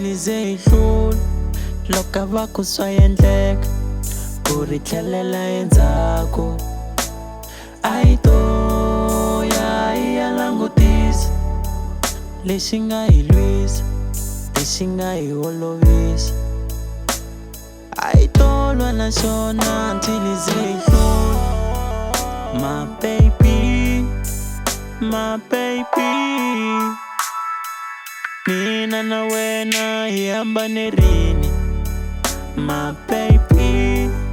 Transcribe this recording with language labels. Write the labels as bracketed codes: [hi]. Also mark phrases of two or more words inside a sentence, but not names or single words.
[ts] hi ze hi hlula loko va ku swa endleka ku ri tlhelela endzhaku a yi to ya langutisa lexi nga hi lwisa lexi nga hi holovisa a yi to lwa na xona until hi ze hi hlula [en] my baby [ts] mina na wena hi hambanerini [en] my baby